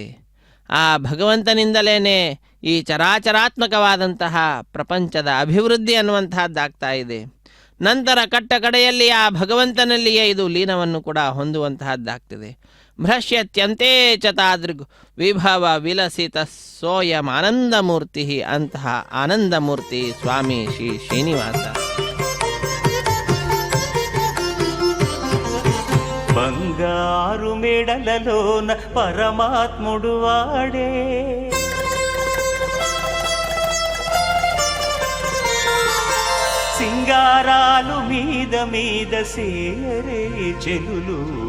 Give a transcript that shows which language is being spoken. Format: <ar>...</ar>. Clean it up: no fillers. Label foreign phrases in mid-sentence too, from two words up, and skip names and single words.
<kn>ಆ ಭಗವಂತನಿಂದಲೇ ಈ ಚರಾಚರಾತ್ಮಕವಾದಂತಹ ಪ್ರಪಂಚದ ಅಭಿವೃದ್ಧಿ ಅನ್ನುವಂತಹದ್ದಾಗ್ತಾ ಇದೆ. ನಂತರ ಕಟ್ಟ ಕಡೆಯಲ್ಲಿ ಆ ಭಗವಂತನಲ್ಲಿಯೇ ಇದು ಲೀನವನ್ನು ಕೂಡ ಹೊಂದುವಂತಹದ್ದಾಗ್ತದೆ.</kn> <sa>ಭ್ರಶ್ಯತ್ಯಂತೆ ಚ ತಾದೃಗ್ ವಿಭವ ವಿಲಸಿತ ಸೋಯಂ ಆನಂದಮೂರ್ತಿ.</sa> <kn>ಅಂತಹ ಆನಂದಮೂರ್ತಿ ಸ್ವಾಮಿ ಶ್ರೀ ಶ್ರೀನಿವಾಸ.</kn> <te>బంగారు మెడలలోన పరమాత్ముడు వాడే, సింగారాలు మీద మీద సేరే చెలులు.</te>